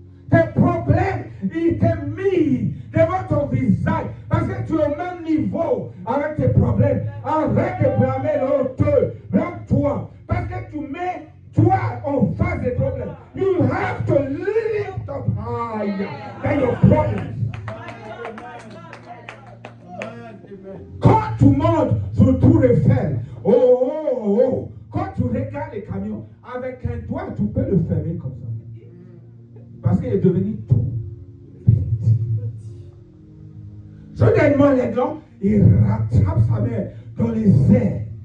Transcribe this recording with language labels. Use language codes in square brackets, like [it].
[fr] Tes problèmes, il t'est mis devant ton visage parce que tu es au même niveau avec tes problèmes. Arrête de blâmer l'autre, blâme-toi parce que tu mets toi en face des problèmes. [en] You have to lift up higher than your problems. [fr] Quand tu montes sur Tour Eiffel, quand tu regardes les camions, avec un doigt, tu peux le fermer comme ça. Parce qu'il est devenu tout petit. Soudainement, l'aigle, il rattrape sa mère dans les airs.